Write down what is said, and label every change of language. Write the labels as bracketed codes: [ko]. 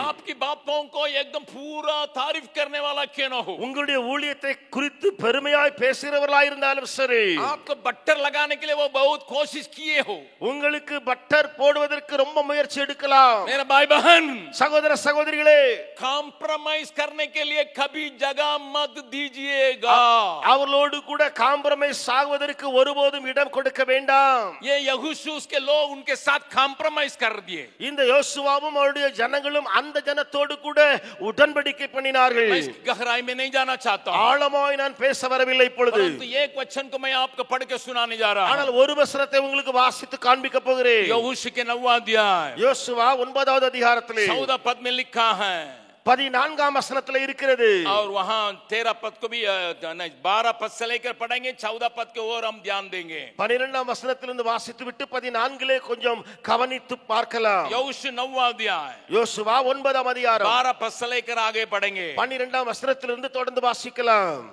[hi] आपकी बातों को एकदम पूरा तारीफ करने वाला क्यों ना हो, [ta] உங்களுடைய ஊழியத்தை குறித்து பெருமையாய் பேசுகிறவர்களாய் இருந்தாலும் சரி, [hi] आपको बट्टर लगाने के लिए वो बहुत कोशिश किए हो, [ta] உங்களுக்கு பட்டர் போடுவதற்கு ரொம்ப முயற்சி எடுக்கலாம். [hi] मेरा भाई बहन, [ta] சகோதர சகோதரிகளே, [hi] कॉम्प्रोमाइज करने के लिए कभी जगह मत दीजिएगा. [ta] அவர்களோடு கூட காம்ப்ரமைஸ் ஆகுவதற்கு ஒருபோதும் இடம் கொடுக்க வேண்டாம். [hi] ये यहोशू उसके लोग उनके साथ कॉम्प्रोमाइज कर दिए. [ta] இந்த யோசுவாவும் அவருடைய ஜனங்களும் அந்த ஜனத்தோடு கூட உடன்படிக்கை பண்ணினார்கள். [hi] मैं इसकी गहराई में नहीं जाना चाहता हूं, [ta] ஆழமாய் நான் பேச வரவில்லை இப்பொழுது. [hi] परंतु एक वचन को मैं आपको पढ़ के सुनाने जा रहा हूं. [ta] ஆனால் ஒரு வசனத்தை உங்களுக்கு வாசித்து காண்பிக்க போகிறேன். [hi] यहोशू के 9वां अध्याय [ta] யோசுவா 9வது அதிகாரத்திலே [hi] 14 पद में लिखा है [ta] 14ஆம் வசனத்திலே இருக்கிறது. [hi] और वहां 13 पद को भी 12 पद से लेकर पढ़ेंगे, 14 पद के और हम ध्यान देंगे. [ta] 12ஆம் வசனத்திலிருந்து வாசித்து விட்டு 14லே கொஞ்சம் கவனித்து பார்க்கலாம். [hi] यहोशू 9वां अध्याय [ta] யோசுவா 9ஆம் அதிகாரம் [hi] 12 पद से लेकर आगे पढ़ेंगे. [ta] 12ஆம் வசனத்திலிருந்து தொடர்ந்து வாசிக்கலாம்.